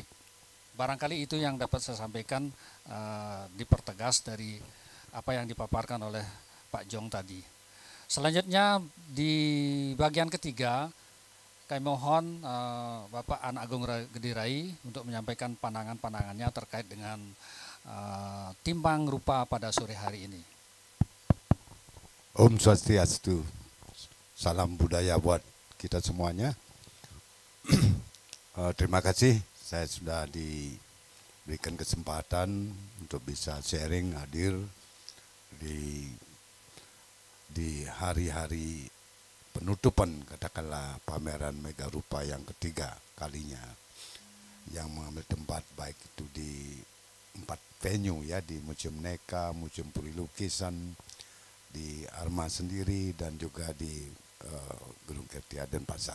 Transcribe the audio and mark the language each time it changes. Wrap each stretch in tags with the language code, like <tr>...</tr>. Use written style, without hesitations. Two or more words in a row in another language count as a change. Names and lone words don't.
<id>Barangkali itu yang dapat saya sampaikan, dipertegas dari apa yang dipaparkan oleh Pak Jong tadi. Selanjutnya di bagian ketiga, kami mohon Bapak Anak Agung Gedirai untuk menyampaikan pandangan-pandangannya terkait dengan timbang rupa pada sore hari ini.</id> <sa>Om Swastiastu,</sa> <id>salam budaya buat kita semuanya. Terima kasih saya sudah diberikan kesempatan untuk bisa sharing, hadir di hari-hari penutupan katakanlah pameran Mega Rupa yang ketiga kalinya yang mengambil tempat baik itu di 4 venue ya, di Museum Neka, Museum Puri Lukisan, di Arma sendiri dan juga di Gedung Kertia Denpasar.</id>